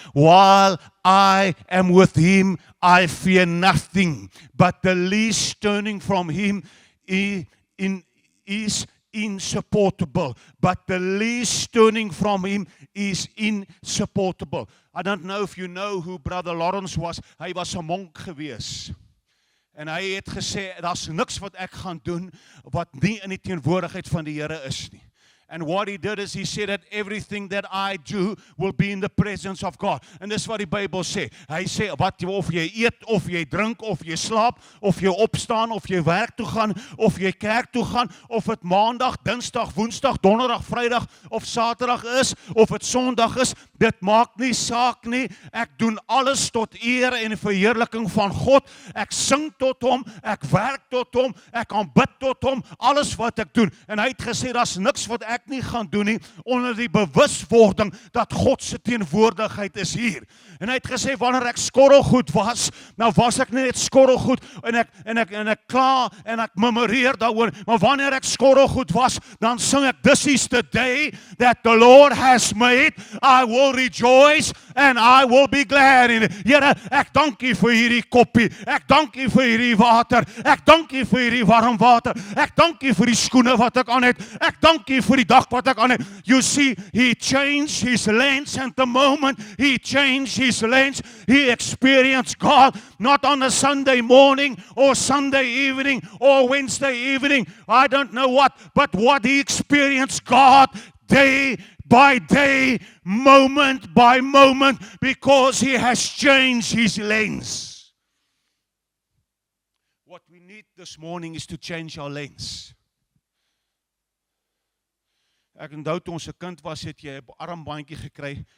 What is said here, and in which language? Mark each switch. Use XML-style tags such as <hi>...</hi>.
<en>While I am with him, I fear nothing. But the least turning from him is insupportable. But the least turning from him is insupportable. I don't know if you know who Brother Lawrence was.</en> <af>Hy was 'n monk gewees. En hy het gesê, daar's niks wat ek gaan doen wat nie in die teenwoordigheid van die Here is nie.</af> <en>And what he did is he said that everything that I do will be in the presence of God.</en> <af>En dis wat die Bybel sê. Hy sê, of jy eet, of jy drink, of jy slaap, of jy opstaan, of jy werk toe gaan, of jy kerk toe gaan, of het maandag, dinsdag, woensdag, donderdag, vrydag, of saterdag is, of het sondag is, dit maak nie saak nie. Ek doen alles tot eer en verheerliking van God. Ek sing tot hom, ek werk tot hom, ek aanbid tot hom, alles wat ek doen. En hy het gesê, daar's niks wat ek nie gaan doen nie, onder die bewuswording dat God se teenwoordigheid is hier. En hy het gesê, wanneer ek skorrelgoed was, nou was ek net skorrelgoed, en ek kla, en ek memoreer daaroor, maar wanneer ek skorrelgoed was, dan sing ek,</af> <en>this is the day that the Lord has made, I will rejoice, and I will be glad in it.</en> <af>Here, ek dank U vir hierdie koppie, ek dank U vir hierdie water, ek dank U vir hierdie warm water, ek dank U vir die skoene wat ek aan het, ek dank U vir die dag wat ek aan het.</af> <en>You see, he changed his lens, and the moment he changed his lens, he experienced God, not on a Sunday morning, or Sunday evening, or Wednesday evening, I don't know what, but what he experienced God day by day, moment by moment, because he has changed his lens. What we need this morning is to change our lens.</en> <af>Ek onthou toe ons 'n kind was, het jy 'n armbandjie gekry.</af>